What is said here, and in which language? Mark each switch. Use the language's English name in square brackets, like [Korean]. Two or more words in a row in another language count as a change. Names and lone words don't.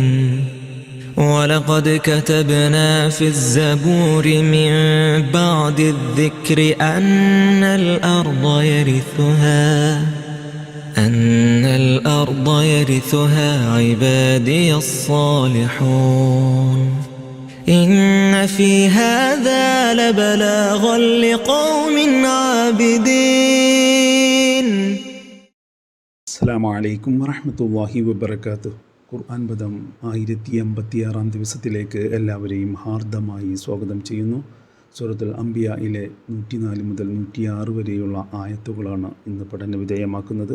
[Arabic] ولقد كتبنا في الزبور من بعد الذكر أن الأرض يرثها عبادي الصالحون. إن في هذا لبلاغا لقوم عابدين. السلام عليكم ورحمة الله وبركاته. [Malayalam] ഖുർആൻ പദം 1086 ദിവസത്തിലേക്ക് എല്ലാവരെയും ഹാർദമായി സ്വാഗതം ചെയ്യുന്നു. സൂറത്തുൽ അംബിയായിലെ 104 മുതൽ 106 വരെയുള്ള ആയത്തുകളാണ് ഇന്ന് പഠന വിധേയമാക്കുന്നത്.